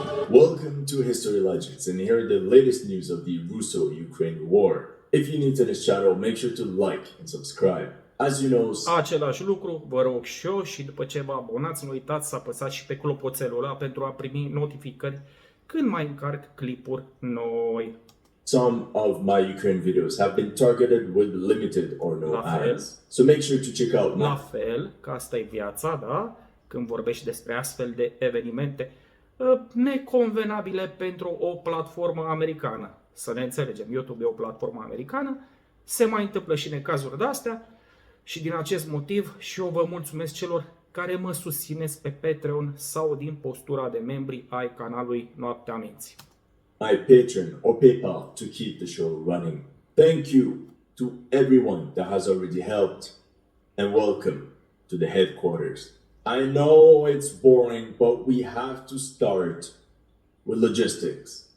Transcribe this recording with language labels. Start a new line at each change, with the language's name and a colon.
English: Welcome to History Legends, and here are the latest news of the Russo-Ukraine war. If you're new to this channel, make sure to like and subscribe. As you know,
Romanian: Același lucru, vă rog și eu, și după ce vă abonați, nu uitați să apăsați și pe clopoțelul ăla pentru a primi notificări când mai încarc clipuri noi.
English: some of my Ukraine videos have been targeted with limited or no
Romanian: La fel.
English: ads. So make sure to check out
Romanian: La fel, că asta e viața, da? Când vorbești despre astfel de evenimente neconvenabile pentru o platformă americană. Să ne înțelegem, YouTube e o platformă americană, se mai întâmplă și necazuri de-astea și din acest motiv și eu vă mulțumesc celor care mă susțineți pe Patreon sau din postura de membri ai canalului Noaptea Minții.
English: My Patreon or PayPal to keep the show running. Thank you to everyone that has already helped, and welcome to the headquarters. I know it's boring, but we have to start with logistics.